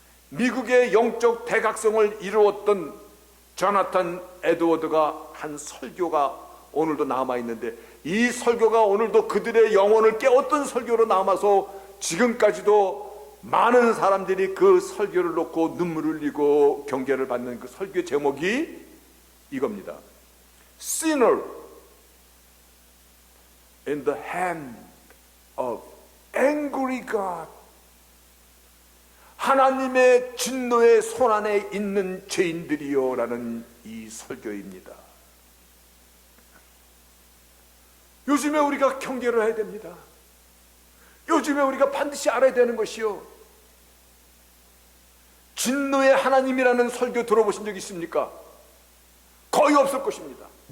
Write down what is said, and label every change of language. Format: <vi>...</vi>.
<ko>미국의 영적 대각성을 이루었던 조나탄 에드워드가 한 설교가 오늘도 남아있는데, 이 설교가 오늘도 그들의 영혼을 깨웠던 설교로 남아서 지금까지도 많은 사람들이 그 설교를 놓고 눈물을 흘리고 경계를 받는 그 설교 제목이 이겁니다.</ko> <en>Sinner in the hand of angry God.</en> <ko>하나님의 진노의 손안에 있는 죄인들이요 라는 이 설교입니다. 요즘에 우리가 경계를 해야 됩니다. 요즘에 우리가 반드시 알아야 되는 것이요, 진노의 하나님이라는 설교 들어보신 적 있습니까? 거의 없을 것입니다.</ko>